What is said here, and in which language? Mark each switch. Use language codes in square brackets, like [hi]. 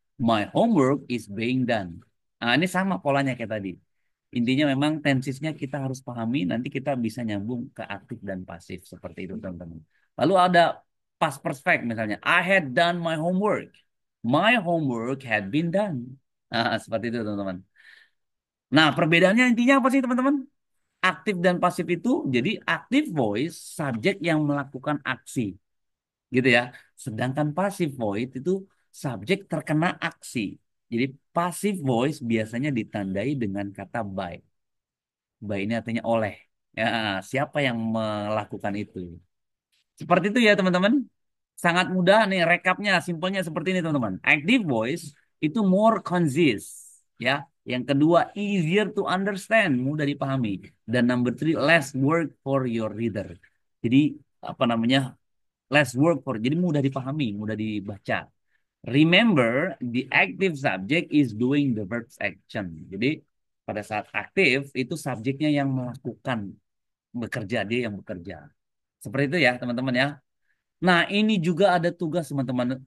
[en] My homework is being done. [id] Nah, ini sama polanya kayak tadi. Intinya memang tensisnya kita harus pahami. Nanti kita bisa nyambung ke aktif dan pasif. Seperti itu, teman-teman. Lalu ada past perfect misalnya. [en] I had done my homework. My homework had been done. [id] Nah, seperti itu, teman-teman. Nah, perbedaannya intinya apa sih, teman-teman? Aktif dan pasif itu, jadi aktif voice subjek yang melakukan aksi, gitu ya. Sedangkan pasif voice itu subjek terkena aksi. Jadi pasif voice biasanya ditandai dengan kata by. By ini artinya oleh. Ya, siapa yang melakukan itu? Seperti itu ya teman-teman. Sangat mudah nih rekapnya, simpelnya seperti ini teman-teman. [en] Active voice itu more concise, ya. [id] Yang kedua [en] easier to understand, [id] mudah dipahami. [en] Dan number three less work for your reader. [id] Jadi apa namanya? [en] Less work for, [id] jadi mudah dipahami, mudah dibaca. [en] Remember, the active subject is doing the verb's action. [id] Jadi pada saat aktif itu subjeknya yang melakukan, bekerja, dia yang bekerja. Seperti itu ya teman-teman ya. Nah, ini juga ada tugas teman-teman.